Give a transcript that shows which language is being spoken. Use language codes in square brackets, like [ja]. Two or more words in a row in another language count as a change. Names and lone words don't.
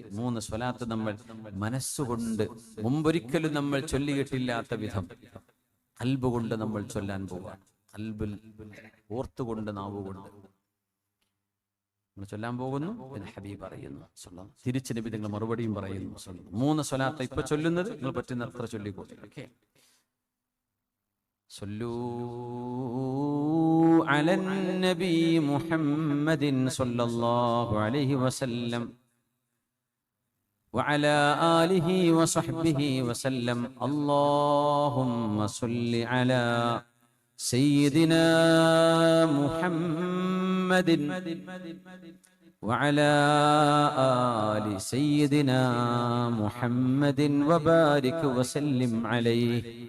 [ml] 3 സ്വലാത്ത് നമ്മൾ മനസ്സുകൊണ്ട് മുമ്പൊരിക്കലും നമ്മൾ ചൊല്ലിയിട്ടില്ലാത്ത വിധം ഖൽബ് കൊണ്ട് നമ്മൾ ചൊല്ലാൻ പോവാണ്. ഖൽബിൽ ഓർത്തുകൊണ്ട്, നാവുകൊണ്ട് നമ്മൾ ചൊല്ലാൻ പോകുന്നു എന്ന് ഹബീബ് പറയുന്നു. തിരിച്ച് നബി നിങ്ങൾ മറുപടിയും പറയുന്നു. 3 സ്വലാത്ത് ഇപ്പൊ ചൊല്ലുന്നത് നിങ്ങൾ പറ്റുന്ന അത്ര ചൊല്ലിക്കോട്ടെ. ഓക്കെ. [ar] صلوا على النبي محمد صلى الله عليه وسلم وعلى آله وصحبه وسلم. اللهم صل على سيدنا محمد وعلى آل سيدنا محمد وبارك وسلم عليه.